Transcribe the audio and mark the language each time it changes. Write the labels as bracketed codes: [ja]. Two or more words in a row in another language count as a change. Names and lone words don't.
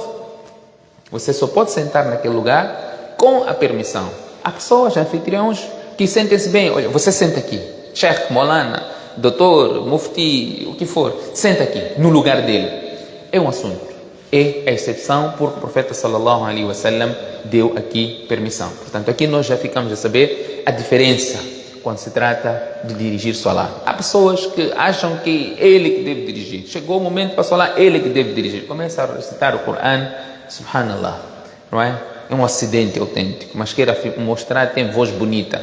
[pt] Você só pode sentar naquele lugar com a permissão. Há pessoas, anfitriões, que sentem-se bem. Olha, você senta aqui. Sheikh, Molana, doutor, mufti, o que for. Senta aqui, no lugar dele. É um assunto. É a exceção porque o profeta [ar] صلى الله عليه وسلم [pt] deu aqui permissão. Portanto, aqui nós já ficamos a saber a diferença quando se trata de dirigir salat. Há pessoas que acham que ele que deve dirigir. Chegou o momento para salat, ele que deve dirigir. Começa a recitar o Corão, subhanallah, não é? É um acidente autêntico, mas queira mostrar que tem voz bonita.